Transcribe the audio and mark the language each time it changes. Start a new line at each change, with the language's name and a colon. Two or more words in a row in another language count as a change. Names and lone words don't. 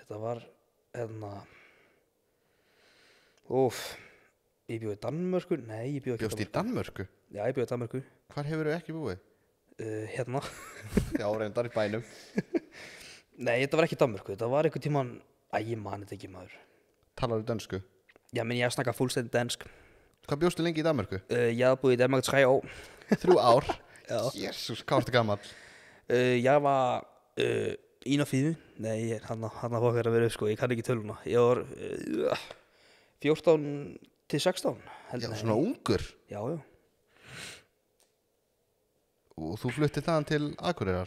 Icelandic: Þetta var hérna, ég bjó í Danmörku. Nei, ég bjó ekki í Danmörku. Bjóst í Danmörku? Já, ég bjó í Danmörku. Hvar hefur þú ekki búið? Hérna. Já, reyndar í bænum. Nei, þetta var ekki í Danmörku. Þetta var einhvern tíman, ég man þetta ekki, maður. Talar þú dönsku? Já,
Danish: men jeg snakker fuldstændig dansk.
Icelandic: Hvað bjóstu lengi í Danmörku?
Danish: Jeg har boet i Danmark 3 år.
Icelandic: 3 ár? Já. Jésús, hvað varstu gamall?
Danish: Jeg var 41.
Icelandic: Nei, hann að fokkar að vera upp, sko. Ég kann ekki töluna. Ég var 14 til 16. Já, svona ungur? Já. Og þú fluttið þaðan til Akureyrar?